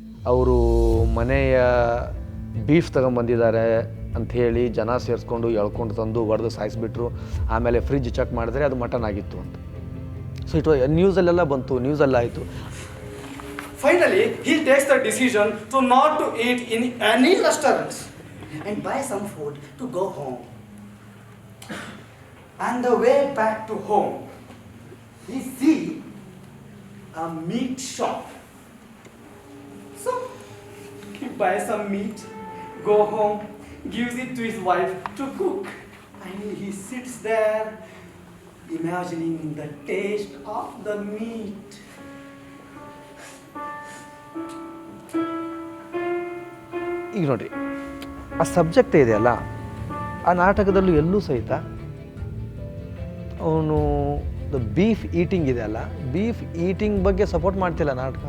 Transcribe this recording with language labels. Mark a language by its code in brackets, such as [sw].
[kn] ಅವರು ಮನೆಯ ಬೀಫ್ ತಗೊಂಬಂದಿದ್ದಾರೆ ಅಂಥೇಳಿ ಜನ ಸೇರಿಸ್ಕೊಂಡು ಎಳ್ಕೊಂಡು ತಂದು ಹೊಡೆದು ಸಾಯಿಸಿಬಿಟ್ರು. ಆಮೇಲೆ ಫ್ರಿಜ್ ಚೆಕ್ ಮಾಡಿದ್ರೆ ಅದು ಮಟನ್ ಆಗಿತ್ತು ಅಂತ. ಸೊ ಇಟ್ ನ್ಯೂಸಲ್ಲೆಲ್ಲ ಬಂತು, ನ್ಯೂಸೆಲ್ಲ ಆಯಿತು. [en] Finally, he takes the decision to not to eat in any restaurants and buy some food to go home. On the way back to home, he see a meat shop. So, he buys some meat, go home, gives it to his wife to cook. And he sits there imagining the taste of the meat. [kn] ಈಗ ನೋಡಿ, ಆ subject ಇದೆಯಲ್ಲ, ಆ ನಾಟಕದಲ್ಲೂ ಎಲ್ಲೂ ಸಹಿತ ಅವನು beef eating ಇದೆಯಲ್ಲ, beef eating ಬಗ್ಗೆ ಸಪೋರ್ಟ್ ಮಾಡ್ತಿಲ್ಲ ನಾಟಕ.